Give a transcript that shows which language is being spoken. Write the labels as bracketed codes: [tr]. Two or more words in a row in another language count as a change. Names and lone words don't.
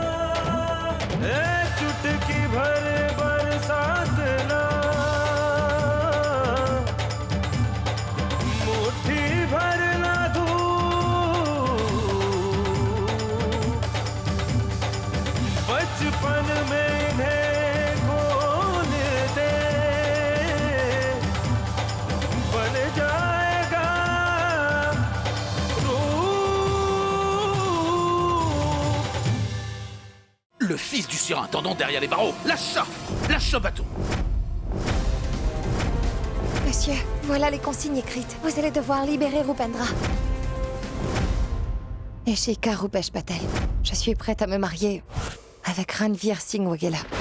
[hi] चुटकी भर बरसात ना, मुट्ठी भर ना धूप, बचपन में इन्हें खोल दे, बन जाएगा रूप। [fr] Le fils du surintendant derrière les barreaux. Lâche ça! Lâche ce bâton! Monsieur, voilà les consignes écrites. Vous allez devoir libérer Rupendra. Ishika Rupesh Patel. Je suis prête à me marier avec Ranveer Singh Waghela.